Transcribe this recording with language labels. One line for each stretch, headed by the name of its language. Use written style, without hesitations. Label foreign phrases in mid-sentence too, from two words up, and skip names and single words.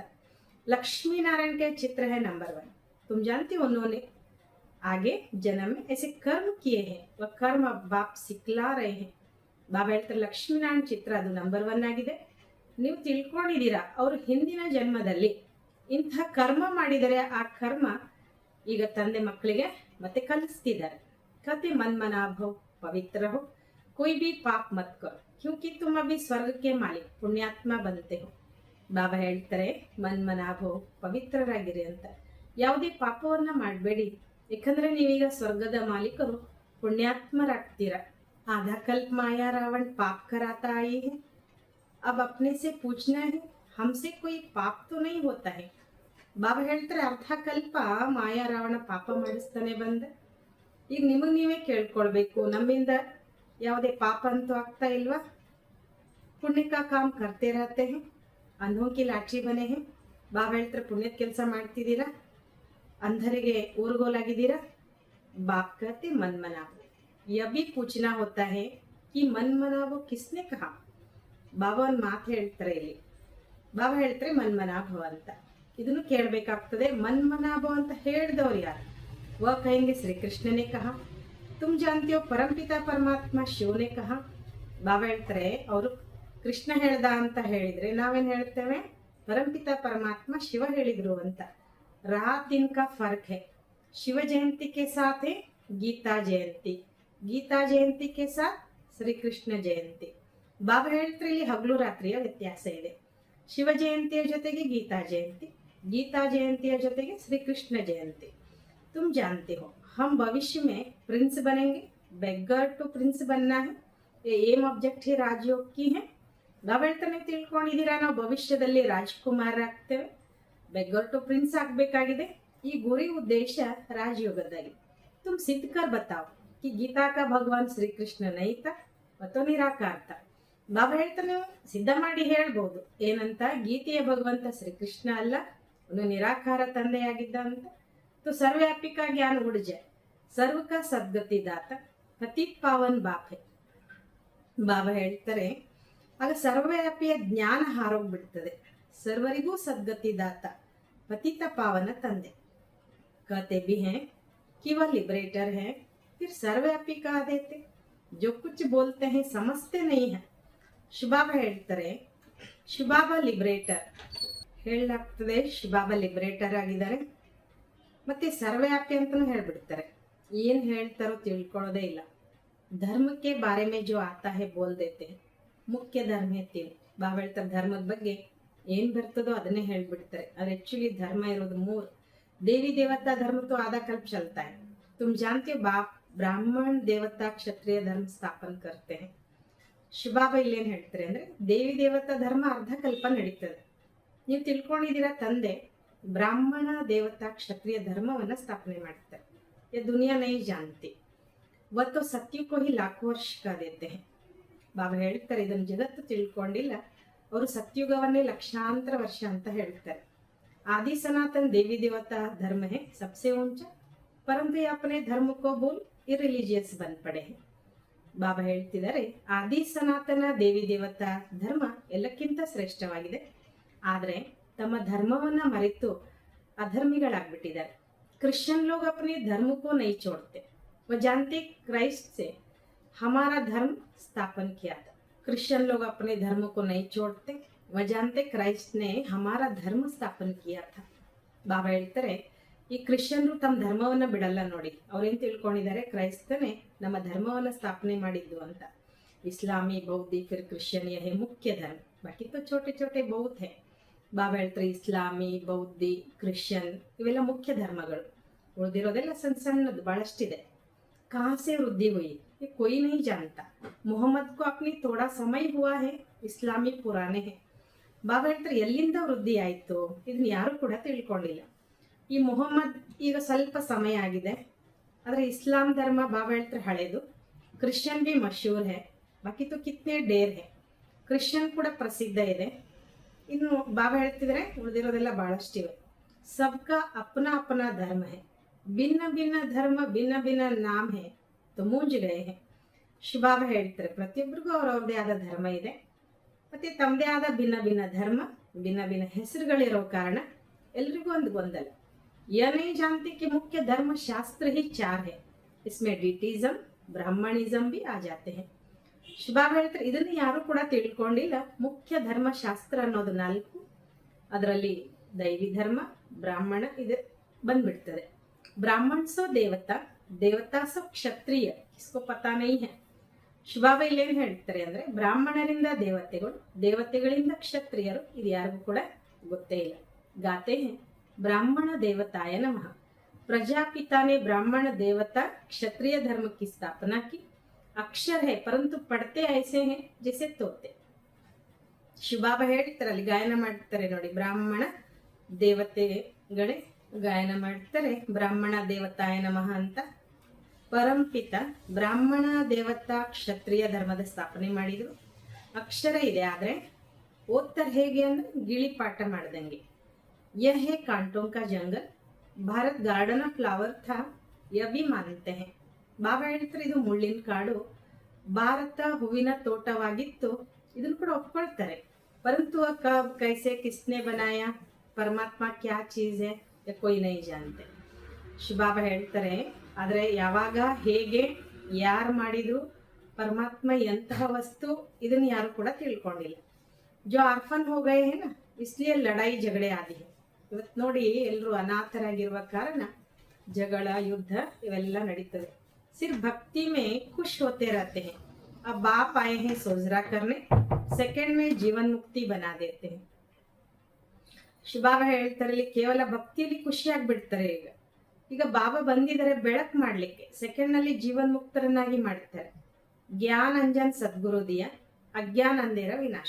Hindi: लक्ष्मी नारायण के चित्र है नंबर 1. तुम जानते हो उन्होंने आगे जन्म में ऐसे कर्म किए हैं, वह कर्म अब बाप सिखला रहे हैं.
Kannada: ಬಾಬಾ ಹೇಳ್ತಾರೆ ಲಕ್ಷ್ಮೀನಾರಾಯಣ ಚಿತ್ರ ಅದು ನಂಬರ್ 1 ಆಗಿದೆ. ನೀವು ತಿಳ್ಕೊಂಡಿದ್ದೀರಾ ಅವರು ಹಿಂದಿನ ಜನ್ಮದಲ್ಲಿ ಇಂಥ ಕರ್ಮ ಮಾಡಿದರೆ ಆ ಕರ್ಮ ಈಗ ತಂದೆ ಮಕ್ಕಳಿಗೆ ಮತ್ತೆ ಕಲಿಸ್ತಿದ್ದಾರೆ.
Hindi: कहते मन मना भव पवित्र हो, कोई भी पाप मत करो क्योंकि तुम अभी स्वर्ग के मालिक पुण्यात्मा बनते हो.
Kannada: ಬಾಬಾ ಹೇಳ್ತಾರೆ ಮನ್ ಮನಾಭೋ ಪವಿತ್ರರಾಗಿರಿ ಅಂತ. ಯಾವುದೇ ಪಾಪವನ್ನ ಮಾಡಬೇಡಿ, ಯಾಕಂದ್ರೆ ನೀವೀಗ ಸ್ವರ್ಗದ ಮಾಲೀಕರು ಪುಣ್ಯಾತ್ಮರಾಗ್ತೀರಾ.
Hindi: आधा कल्प माया रावण पाप कराता आई है, अब अपने से पूछना है हमसे कोई पाप तो नहीं होता है.
Kannada: ಬಾಬಾ ಹೇಳ್ತಾರೆ ಅರ್ಧ ಕಲ್ಪ ಮಾಯಾ ರಾವಣ ಪಾಪ ಮಾಡಿಸ್ತಾನೆ ಬಂದ. ಈಗ ನಿಮಗೆ ನೀವೇ ಕೇಳ್ಕೊಳ್ಬೇಕು, ನಮ್ಮಿಂದ ಯಾವುದೇ ಪಾಪ ಅಂತೂ ಆಗ್ತಾ ಇಲ್ವಾ?
Hindi: पुण्य का काम करते रहते हैं, अंधों की लाठी बने हैं.
Kannada: ಬಾಬಾ ಹೇಳ್ತಾರೆ ಪುಣ್ಯದ ಕೆಲಸ ಮಾಡ್ತಿದ್ದೀರಾ, ಅಂಧರಿಗೆ ಊರುಗೋಲಾಗಿದ್ದೀರಾ.
Hindi: बाप कहते मन मनाओ. यह भी पूछना होता है कि मन मनाओ किसने कहा.
Kannada: ಬಾಬಾ ಒಂದು ಮಾತು ಹೇಳ್ತಾರೆ ಇಲ್ಲಿ. ಬಾಬಾ ಹೇಳ್ತಾರೆ ಮನ್ ಮನಾಭವ ಅಂತ. ಇದನ್ನು ಕೇಳಬೇಕಾಗ್ತದೆ. ಮನ್ ಮನಾಭವ ಅಂತ ಹೇಳಿದವರು ಯಾರು?
Hindi: वह कहेंगे श्री कृष्ण ने कहा. तुम जानते हो परमपिता परमात्मा शिव ने कहा.
Kannada: ಬಾಬಾ ಹೇಳ್ತಾರೆ ಅವರು ಕೃಷ್ಣ ಹೇಳ್ದ ಅಂತ ಹೇಳಿದ್ರೆ ನಾವೇನ್ ಹೇಳ್ತೇವೆ? परमपिता परमात्मा शिव ಹೇಳಿದ್ರು ಅಂತ.
Hindi: रात दिन का फर्क है. शिव जयंती के साथ है गीता जयंती, गीता जयंती के साथ श्री कृष्ण जयंती.
Kannada: ಬಾಬಾ ಹೇಳ್ತಾರೆ ಇಲ್ಲಿ ಹಗಲು ರಾತ್ರಿಯ ವ್ಯತ್ಯಾಸ ಇದೆ. ಶಿವ ಜಯಂತಿಯ ಜೊತೆಗೆ ಗೀತಾ ಜಯಂತಿ, गीता जयंती ಜೊತೆಗೆ श्री कृष्ण जयंती.
Hindi: तुम जानते हो हम भविष्य में प्रिंस बनेंगे.
English: beggar to prince
Hindi: बनना है, ये
English: aim object
Hindi: है राजयोग की है.
Kannada: ಬಾಬಾ ಹೇಳ್ತಾರೆ ನೀವು ತಿಳ್ಕೊಂಡಿದ್ದೀರಾ ನಾವು ಭವಿಷ್ಯದಲ್ಲಿ ರಾಜ್ಕುಮಾರರಾಗ್ತೇವೆ.
English: beggar to prince
Kannada: ಆಗ್ಬೇಕಾಗಿದೆ. ಈ ಗುರಿ ಉದ್ದೇಶ ರಾಜಯೋಗದಾಗಿದೆ.
Hindi: तुम सिद्ध कर बताओ कि गीता का भगवान श्री कृष्ण नहीं था
Kannada: ಮತ್ತು ನಿರಾಕಾರ್ತ. ಬಾಬಾ ಹೇಳ್ತಾರೆ ನೀವು ಸಿದ್ಧ ಮಾಡಿ ಹೇಳ್ಬೋದು ಏನಂತ, ಗೀತೆಯ ಭಗವಂತ ಶ್ರೀಕೃಷ್ಣ ಅಲ್ಲ, ಅವನು ನಿರಾಕಾರ ತಂದೆಯಾಗಿದ್ದ ಅಂತ.
Hindi: तो सर्वव्यापी का ज्ञान उड़ जाए, सर्व का सद्गति दाता पतित पावन बाप है.
Kannada: ಬಾಬಾ ಹೇಳ್ತಾರೆ ಆಗ ಸರ್ವವ್ಯಾಪಿಯ ಜ್ಞಾನ ಹಾರೋಗ್ಬಿಡ್ತದೆ. ಸರ್ವರಿಗೂ ಸದ್ಗತಿ ದಾತ
Hindi: पतित पावन
Kannada: ತಂದೆ.
Hindi: कहते भी हैं कि वह लिबरेटर है, फिर सर्वव्यापी कह देते. जो कुछ बोलते हैं समझते नहीं है.
Kannada: ಶಿವಬಾಬಾ ಹೇಳ್ತಾರೆ ಶಿವಬಾಬಾ ಲಿಬರೇಟರ್ ಹೇಳಲಾಗ್ತದೆ. ಶಿವಬಾಬಾ ಲಿಬರೇಟರ್ ಆಗಿದ್ದಾರೆ ಮತ್ತೆ ಸರ್ವವ್ಯಾಪಿ ಅಂತಲೂ ಹೇಳ್ಬಿಡ್ತಾರೆ. ಏನು ಹೇಳ್ತಾರೋ ತಿಳ್ಕೊಳ್ಳೋದೇ ಇಲ್ಲ.
Hindi: ಧರ್ಮ के बारे में जो आता है बोल देते हैं.
Kannada: ಮುಖ್ಯ ಧರ್ಮ ಎತ್ತೀನಿ. ಬಾಬಾ ಹೇಳ್ತಾರೆ ಧರ್ಮದ ಬಗ್ಗೆ ಏನ್ ಬರ್ತದೋ ಅದನ್ನೇ ಹೇಳ್ಬಿಡ್ತಾರೆ. ಅದು ಆಕ್ಚುಲಿ ಧರ್ಮ ಇರೋದು 3.
Hindi: देवी देवता धर्म तो आधा कल्प चलता है. तुम जानते हो बाप ब्राह्मण देवता क्षत्रिय धर्म स्थापन करते हैं.
Kannada: ಶಿವಬಾಬಾ ಇಲ್ಲೇನು ಹೇಳ್ತಾರೆ ಅಂದ್ರೆ ದೇವಿ ದೇವತಾ ಧರ್ಮ ಅರ್ಧ ಕಲ್ಪ ನಡೀತದೆ. ನೀವು ತಿಳ್ಕೊಂಡಿದ್ದೀರಾ ತಂದೆ ಬ್ರಾಹ್ಮಣ ದೇವತಾ ಕ್ಷತ್ರಿಯ ಧರ್ಮವನ್ನ ಸ್ಥಾಪನೆ ಮಾಡ್ತಾರೆ.
Hindi: ये दुनिया नहीं जानती, वह तो सत्य को ही लाखों वर्ष का देते हैं.
Kannada: ಬಾಬಾ ಹೇಳ್ತಾರೆ ಇದನ್ನು ಜಗತ್ತು ತಿಳ್ಕೊಂಡಿಲ್ಲ, ಅವರು ಸತ್ಯುಗವನ್ನೇ ಲಕ್ಷಾಂತರ ವರ್ಷ ಅಂತ ಹೇಳ್ತಾರೆ.
Hindi: आदि सनातन देवी देवता धर्म है सबसे ऊंचा, परंतु ये अपने धर्म को भूल इरिलीजियस बन पड़े हैं.
Kannada: ಬಾಬಾ ಹೇಳ್ತಿದ್ದಾರೆ ಆದಿ ಸನಾತನ ದೇವಿ ದೇವತಾ ಧರ್ಮ ಎಲ್ಲಕ್ಕಿಂತ ಶ್ರೇಷ್ಠವಾಗಿದೆ, ಆದರೆ ತಮ್ಮ ಧರ್ಮವನ್ನ ಮರೆತು ಅಧರ್ಮಿಗಳಾಗ್ಬಿಟ್ಟಿದ್ದಾರೆ.
Hindi: क्रिश्चियन लोग अपने धर्म को नहीं छोड़ते, वह जानते क्राइस्ट से हमारा धर्म स्थापन किया था. क्रिश्चियन लोग अपने धर्म को नहीं छोड़ते, वह जानते क्राइस्ट ने हमारा धर्म स्थापन किया था.
Kannada: ಬಾಬಾ ಹೇಳ್ತಾರೆ ಈ ಕ್ರಿಶ್ಚಿಯನ್ರು ತಮ್ಮ ಧರ್ಮವನ್ನ ಬಿಡಲ್ಲ ನೋಡಿ. ಅವ್ರೇನ್ ತಿಳ್ಕೊಂಡಿದ್ದಾರೆ, ಕ್ರೈಸ್ತನೇ ನಮ್ಮ ಧರ್ಮವನ್ನ ಸ್ಥಾಪನೆ ಮಾಡಿದ್ದು ಅಂತ.
Hindi: इस्लामी, बौद्धी, फिर क्रिश्चियन ये मुख्य धर्म, बाकी तो छोटे छोटे बहुत हैं.
Kannada: ಬಾಬಾ ಹೇಳ್ತಾರೆ ಇಸ್ಲಾಮಿ, ಬೌದ್ಧಿ, ಕ್ರಿಶ್ಚಿಯನ್ ಇವೆಲ್ಲ ಮುಖ್ಯ ಧರ್ಮಗಳು, ಉಳಿದಿರೋದೆಲ್ಲ ಸಣ್ಣ ಸಣ್ಣದು ಬಹಳಷ್ಟಿದೆ.
Hindi: कहाँ से वृद्धि हुई ये कोई नहीं जानता. मोहम्मद को अपनी थोड़ा समय हुआ है, इस्लामी पुराने हैं.
Kannada: ಬಾಬಾ ಹೇಳ್ತಾರೆ ಎಲ್ಲಿಂದ ವೃದ್ಧಿ ಆಯಿತು ಇದನ್ನ ಯಾರು ಕೂಡ ತಿಳ್ಕೊಂಡಿಲ್ಲ. ಈ ಮೊಹಮ್ಮದ್ ಈಗ ಸ್ವಲ್ಪ ಸಮಯ ಆಗಿದೆ, ಆದರೆ ಇಸ್ಲಾಂ ಧರ್ಮ ಬಾಬಾ ಹೇಳ್ತಾರೆ ಹಳೇದು.
Hindi: क्रिश्चियन भी मशहूर हैं, बाकी तो कितने ढेर हैं.
Kannada: ಕ್ರಿಶ್ಚಿಯನ್ ಕೂಡ ಪ್ರಸಿದ್ಧ ಇದೆ. ಇನ್ನು ಬಾಬಾ ಹೇಳ್ತಿದ್ರೆ ಉಳಿದಿರೋದೆಲ್ಲ ಬಹಳಷ್ಟಿವೆ.
Hindi: सबका अपना अपना धर्म है, भिन्न भिन्न धर्म भिन्न भिन्न नाम हैं तो मूंझ गए हैं.
Kannada: ಶಿವಬಾಬಾ ಹೇಳ್ತಾರೆ ಪ್ರತಿಯೊಬ್ಬರಿಗೂ ಅವ್ರವ್ರದೇ ಆದ ಧರ್ಮ ಇದೆ, ಮತ್ತೆ ತಮ್ಮದೇ ಆದ ಭಿನ್ನ ಭಿನ್ನ ಧರ್ಮ, ಭಿನ್ನ ಭಿನ್ನ ಹೆಸರುಗಳಿರೋ ಕಾರಣ ಎಲ್ರಿಗೂ ಒಂದು ಗೊಂದಲ.
Hindi: ಯह नहीं जानते कि मुख्य धर्म शास्त्र ही चार है, इसमें डिटिज्म ब्राह्मणिज्म भी आ जाते हैं.
Kannada: ಶಿವಬಾಬಾ ಹೇಳ್ತಾರೆ ಇದನ್ನು ಯಾರು ಕೂಡ ತಿಳ್ಕೊಂಡಿಲ್ಲ. ಮುಖ್ಯ ಧರ್ಮಶಾಸ್ತ್ರ ಅನ್ನೋದು 4, ಅದರಲ್ಲಿ ದೈವಿ ಧರ್ಮ, ಬ್ರಾಹ್ಮಣ ಇದು ಬಂದ್ಬಿಡ್ತದೆ.
Hindi: ब्राह्मण सो देवता, देवता सो क्षत्रिय, इसको पता नहीं है.
Kannada: ಶಿವಬಾಬಾ ಇಲ್ಲೇನು ಹೇಳ್ತಾರೆ ಅಂದ್ರೆ ಬ್ರಾಹ್ಮಣರಿಂದ ದೇವತೆಗಳು, ದೇವತೆಗಳಿಂದ ಕ್ಷತ್ರಿಯರು, ಇದು ಯಾರಿಗೂ ಕೂಡ ಗೊತ್ತೇ ಇಲ್ಲ.
Hindi: गाते हैं ब्राह्मण देवताय नमः. प्रजापिता ने ब्राह्मण देवता क्षत्रिय धर्म की स्थापना की. अक्षर है परंतु पढ़ते ऐसे हैं जैसे तोते.
Kannada: ಶಿವಬಾಬಾ ಹೇಳ್ತಾರೆ ಅಲ್ಲಿ ಗಾಯನ ಮಾಡ್ತಾರೆ ನೋಡಿ, ಬ್ರಾಹ್ಮಣ ದೇವತೆಗಳೇ ಗಾಯನ ಮಾಡ್ತಾರೆ ಬ್ರಾಹ್ಮಣ ದೇವತಾಯ ನಮಃ ಅಂತ. ಪರಂಪಿತ ಬ್ರಾಹ್ಮಣ ದೇವತಾ ಕ್ಷತ್ರಿಯ ಧರ್ಮದ ಸ್ಥಾಪನೆ ಮಾಡಿದ್ರು. ಅಕ್ಷರ ಇದೆ, ಆದ್ರೆ ಓದ್ತಾರೆ ಹೇಗೆ ಅಂದ್ರೆ ಗಿಳಿ ಪಾಠ ಮಾಡ್ದಂಗೆ.
Hindi: यह है कांटों का जंगल, भारत
English: garden of flower
Hindi: था, यह भी मानते हैं.
Kannada: ಬಾಬಾ ಹೇಳ್ತಾರೆ ಇದು ಮುಳ್ಳಿನ ಕಾಡು, ಭಾರತ ಹೂವಿನ ತೋಟವಾಗಿತ್ತು, ಇದನ್ನು ಕೂಡ ಒಪ್ಕೊಳ್ತಾರೆ.
Hindi: परंतु कब कैसे किसने बनाया, परमात्मा क्या चीज़ है या कोई नहीं जानते.
Kannada: ಶಿವಬಾಬಾ ಹೇಳ್ತಾರೆ ಆದರೆ ಯಾವಾಗ, ಹೇಗೆ, ಯಾರು ಮಾಡಿದ್ರು, ಪರಮಾತ್ಮ ಎಂತಹ ವಸ್ತು ಇದನ್ನು ಯಾರು ಕೂಡ ತಿಳ್ಕೊಂಡಿಲ್ಲ.
Hindi: जो आर्फन हो गए हैं ना, इसलिए लड़ाई झगड़े आदि हैं.
Kannada: ಇವತ್ತು ನೋಡಿ ಎಲ್ಲರೂ ಅನಾಥರಾಗಿರುವ ಕಾರಣ ಜಗಳ, ಯುದ್ಧ ಇವೆಲ್ಲ ನಡೀತದೆ.
Hindi: सिर्फ भक्ति में खुश होते रहते हैं. अब बाप आए हैं सोजरा करने, सेकंड में जीवन मुक्ति बना देते हैं.
Kannada: ಶಿವಬಾಬಾ ಹೇಳ್ತಾರೆ ಇಲ್ಲಿ ಕೇವಲ ಭಕ್ತಿಯಲ್ಲಿ ಖುಷಿಯಾಗಿ ಬಿಡ್ತಾರೆ. ಈಗ ಬಾಬಾ ಬಂದಿದ್ದಾರೆ ಬೆಳಕು ಮಾಡ್ಲಿಕ್ಕೆ, ಸೆಕೆಂಡ್ ನಲ್ಲಿ ಜೀವನ್ ಮುಕ್ತರನ್ನಾಗಿ ಮಾಡ್ತಾರೆ.
Hindi: ज्ञान अंजन सद्गुरु दिया, अज्ञान अंधेर विनाश.